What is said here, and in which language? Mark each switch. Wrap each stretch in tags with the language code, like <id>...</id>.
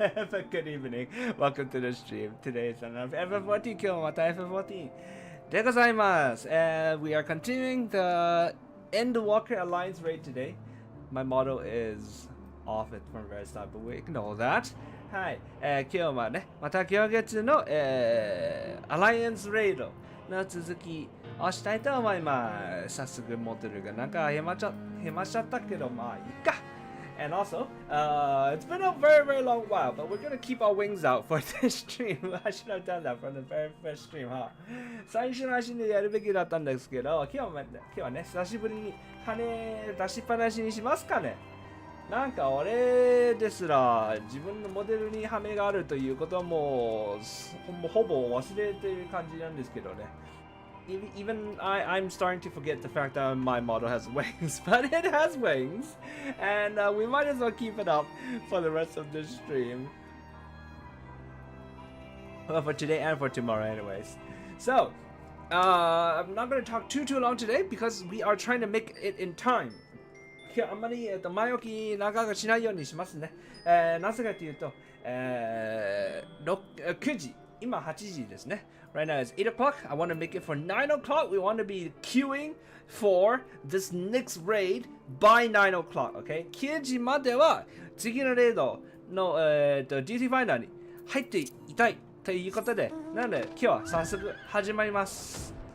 <en>But good evening. Welcome to the stream. Today is another F14.</en> <ja>今日もまた F14 でございます。</ja> <en>We are continuing the Endwalker Alliance Raid today. My motto is off it from very start, but we ignore that.</en> <ja>はい、今日はね、また今月の、アライアンスレイドの続きをしたいと思います。早速モデルがなんかへましちゃったけど、まあいいか。</ja> <en>And also, it's been a very, very long while, but we're gonna keep our wings out for this stream. I should have done that from the very first stream, huh?</en> <ja>最初の配信でやるべきだったんですけど、今日はね、久しぶりに羽出しっぱなしにしますかね。なんか俺ですら自分のモデルに羽目があるということはもうほぼ忘れてる感じなんですけどね。</ja> <en>Even I'm starting to forget the fact that my model has wings, but it has wings, and we might as well keep it up for the rest of this stream. Well, for today and for tomorrow, anyways. So, I'm not going to talk too long today because we are trying to make it in time.</en> <ja>今日あんまり、前置き長くしないようにしますね。なぜかというと、9時、今8時ですね。</ja> <en>Right now it's 8 o'clock. I want to make it for 9 o'clock. We want to be queuing for this next raid by 9 o'clock. Okay?</en> <ja>9時までは次のレードの、duty finder に入っていたいということで、なので今日は早速始まります。</ja>